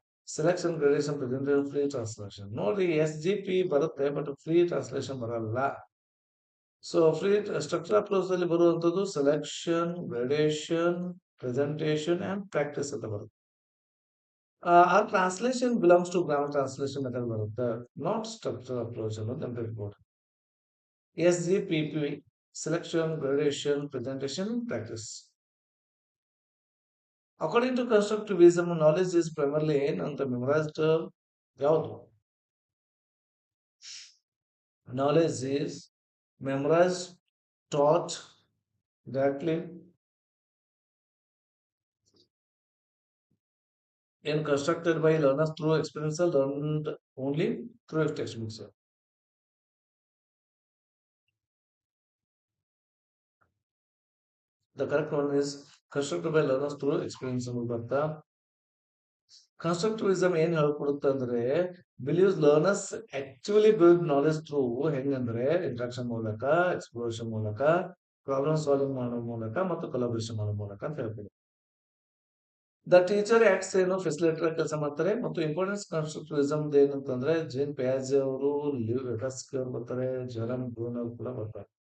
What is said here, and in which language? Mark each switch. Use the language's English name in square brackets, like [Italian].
[Kannada] Selection, gradation, presentation, free translation. ನೋಡ್ರಿ, SGP ಬರುತ್ತೆ but free translation ಬರಲ್ಲ. ಸೊ ಫ್ರೀ ಸ್ಟ್ರಕ್ಚರ್ ಅಪ್ರೋಚ್ ಅಲ್ಲಿ ಬರುವಂತದ್ದು selection, gradation, presentation and practice ಅಂತ ಬರುತ್ತೆ. [English] ಆ translation belongs to grammar translation method ಬರುತ್ತೆ, not structure approach [Kannada] ಅನ್ನೋದು ನೆನಪಿಟ್ಕೊಡ್ರಿ. [English] SGPP, selection, gradation, presentation, practice. According to constructivism, knowledge is primarily [Kannada] ಏನಂತ [English] memorized ಯಾವುದು? Knowledge is memorized, taught directly, and constructed by learners through experience, learned only through textbooks. The correct one is constructed by learners through experience. [Kannada] ಬರ್ತಾ constructivism ಏನ್ ಹೇಳ್ಕೊಡುತ್ತೆ ಅಂದ್ರೆ, [English] believes learners actually build knowledge through [Kannada] ಹೆಂಗಂದ್ರೆ interaction ಮೂಲಕ, exploration ಮೂಲಕ, problem solving ಮಾಡೋ ಮೂಲಕ ಮತ್ತು collaboration ಮಾಡೋ ಮೂಲಕ ಅಂತ ಹೇಳ್ಕೊಡುತ್ತೆ. ದ ಟೀಚರ್ ಆಕ್ಟ್ಸ್ ಏನು ಫೆಸಿಲಿಟೇಟರ್ ಕೆಲಸ ಮಾಡ್ತಾರೆ. ಮತ್ತು ಇಂಪಾರ್ಟೆನ್ಸ್ ಕನ್ಸ್ಟ್ರಕ್ಟಿವಿಸಮ್ ಏನಂತಂದ್ರೆ ಜೇನ್ ಪ್ಯಾಜೆ ಅವರು, ಲಿವ್ ವೆಟಸ್ಕಿ ಅವರು ಬರ್ತಾರೆ, ಜೆರಮ್ ಬ್ರೂನ್ ಅವರು ಕೂಡ ಬರ್ತಾರೆ.